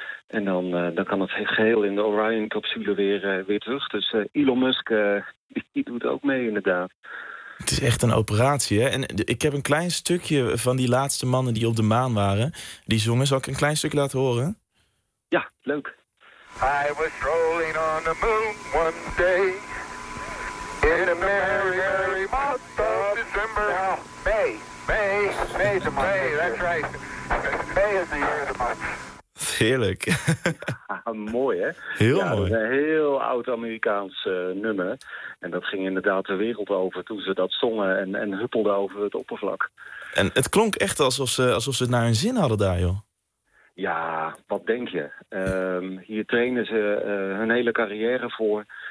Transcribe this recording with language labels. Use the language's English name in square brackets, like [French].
[Dutch] En dan kan het geheel in de Orion-capsule weer terug. Dus Elon Musk die doet ook mee, inderdaad. Het is echt een operatie, hè? En ik heb een klein stukje van die laatste mannen die op de maan waren. Die zongen. Zal ik een klein stukje laten horen? Ja, leuk. [English] I was strolling on the moon one day. In a merry, merry month of December. May is the month. May, that's right. May is the year of the month. [Dutch] Heerlijk. Ja, mooi, hè? Heel mooi. Dat is een heel oud Amerikaans nummer. En dat ging inderdaad de wereld over toen ze dat zongen en huppelden over het oppervlak. En het klonk echt alsof ze het naar hun zin hadden daar, joh. Ja, wat denk je? Hier trainen ze hun hele carrière voor.